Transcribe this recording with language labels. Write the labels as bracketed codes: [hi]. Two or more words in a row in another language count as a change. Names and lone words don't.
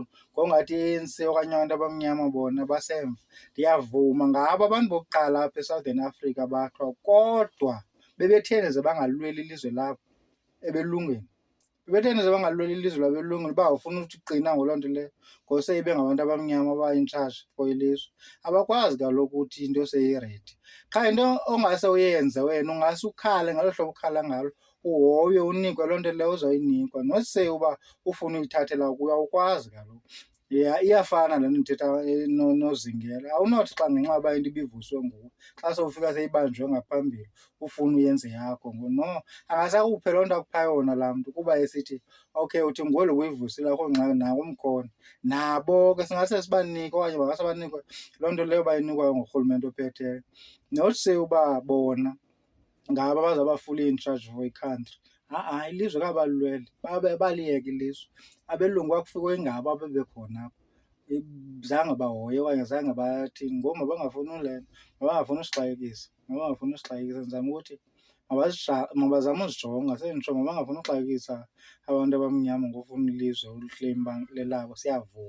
[xh] Ngongathi i-ANC okanye abantu abamnyama bona basemva. Ndiyavuma ngabo abantu bokuqala apha eSouthern Africa bathwa, kodwa bebetheni ze bangalweli ilizwe labo ebelungwini. Bebetheni ze bangalweli ilizwe labo elungwini uba awufuna uthi qina ngoloo nto leyo ngose ibe ngabantu abamnyama aba- [en] in-charge for [xh] ilizwe. Abakwazi kaloku uthi into seyiredi. Qha into ongase uyenze wena ungase ukhale ngalo hlobo ukhala ngalo, uhoywe unikwe loo nto leyo uzoyinikwa. [en] Not say [xh] uba ufuna uyithathela kuyo, awukwazi kaloku. Iyafana le nto ndithetha nozingela. Awunothi xa ngenxa yoba into ibivuswe nguwe xa sowufika seyibanjwe ngaphambili ufune uyenze yakho. No, angase akuphe loo nto akupha yona laa mntu kuba esithi okay uthi ngolu uyivusile akho ngxaki nawo umkhono. Nabo ke singase sibanike okanye bangase banikwe loo nto leyo bayinikwayo ngurhulumente ophetheyo. [en] Not say [xh] uba bona ngabo abazawuba [en] fully in charge for [xh] i-country. Ha-a, ilizwe kabalilwele, baliyeka ilizwe. Abelungu kwakufike ingabo abebekhona apho, zange bahoye okanye zange bathini. Ngoku mabangafuni ulenza, mabangafuni usixakekisa, ndizama ukuthi mabazame uzijonga. Senditsho mabangafuni uxakekisa abantu abamnyama ngofuna ilizwe ulihleyima lelabo, siyavuma.